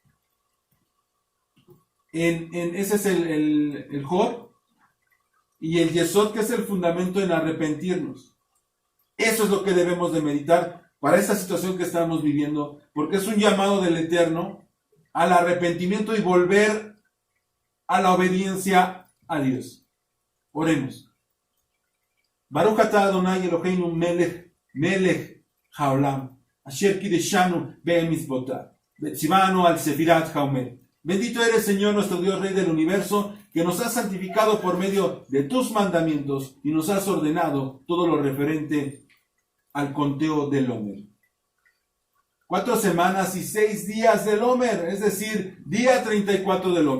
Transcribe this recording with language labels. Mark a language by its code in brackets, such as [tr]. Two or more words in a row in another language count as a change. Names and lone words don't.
[es] Ese es el Jod, y el Yesod, que es el fundamento en arrepentirnos. Eso es lo que debemos de meditar para esta situación que estamos viviendo, porque es un llamado del Eterno al arrepentimiento y volver a la obediencia a Dios. Oremos. [he] ברוך אתה אדני אלוהינו מלך העולם, אשר קדשנו במצוותיו, וצונו על ספירת העומר. [es] Bendito eres, Señor, nuestro Dios, Rey del universo, que nos has santificado por medio de tus mandamientos y nos has ordenado todo lo referente al conteo del Omer. 4 semanas y 6 días del Omer, es decir, día 34 del Omer.